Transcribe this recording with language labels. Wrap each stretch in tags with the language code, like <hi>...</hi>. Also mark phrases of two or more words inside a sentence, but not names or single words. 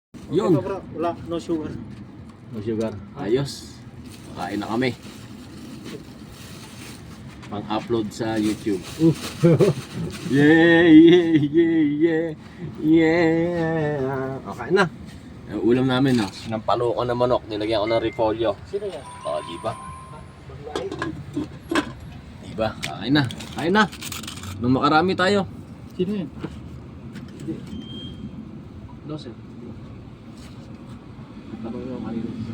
<tl>Yun. Ito bro, wala,</tl> <en>no sugar. No sugar.</en> <tl>Ayos. Kain na kami. Pang-upload sa YouTube.</tl> <en>Yeah, yeah, yeah, yeah, yeah.</en> <tl>Okay na. Yung ulam namin, no? Sinampalo ko ng manok, nilagyan ko ng repolyo. Sino yan? O, di ba? Di ba? Kain na. Kain na. Nung makarami tayo. Sino yan? Dosen. Tanong mo kanina.</tl>